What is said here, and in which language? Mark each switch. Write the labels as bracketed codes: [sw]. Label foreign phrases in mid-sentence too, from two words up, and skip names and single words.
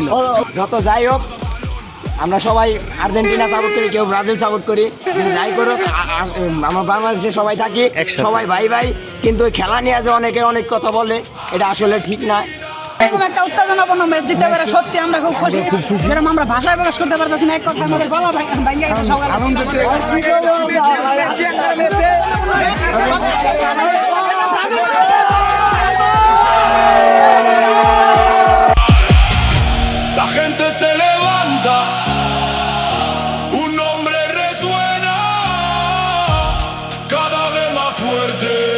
[bn] যত যাই হোক আমরা সবাই আর্জেন্টিনা সাপোর্ট করি, কেউ ব্রাজিল সাপোর্ট করি, যাই করুক আমরা বাংলাদেশে সবাই থাকি, সবাই ভাই ভাই। কিন্তু খেলা নিয়ে যে অনেকে অনেক কথা বলে এটা আসলে ঠিক না। এরকম একটা উত্তেজনাপূর্ণ ম্যাচ জিততে পারে সত্যি আমরা খুব খুশি। যেরকম আমরা ভাষায় প্রকাশ করতে পারতেছি না, এক কথা আমাদের গলা ভাঙিয়ে গেছে সকালে। [es] La gente se levanta, un nombre resuena cada vez más fuerte.